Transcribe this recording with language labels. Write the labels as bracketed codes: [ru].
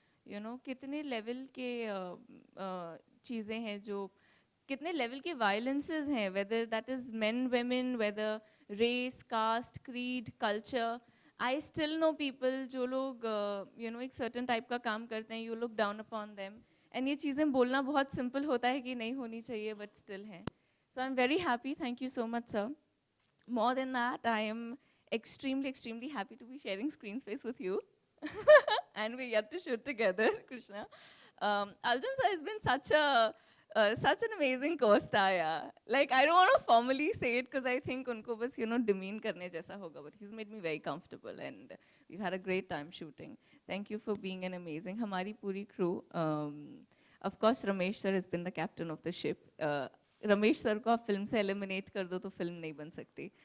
[hi] कितने लेवल के चीज़ें हैं, जो कितने लेवल के वायलेंसेस हैं, [en] Whether that is men women, whether race, caste, creed, culture. I still know people [hi] जो लोग एक सर्टन टाइप का काम करते हैं, [en] you look down upon them, and [hi] ये चीज़ें बोलना बहुत सिंपल होता है कि नहीं होनी चाहिए, बट स्टिल हैं। [en] So I am very happy, thank you so much sir. More than that, I am extremely happy to be sharing screen space with you. And we get to shoot together, Krishna. Arjun sir has been such an amazing co-star, yeah. Like, I don't want to formally say it because I think [hi] unko bas, demean karne jaisa hoga, [en] but he's made me very comfortable and we've had a great time shooting. Thank you for being an amazing, [hi] hamari puri crew. [en] Of course, Ramesh sir has been the captain of the ship. [hi] Ramesh sir को आप film से eliminate कर दो तो film नहीं बन सकती।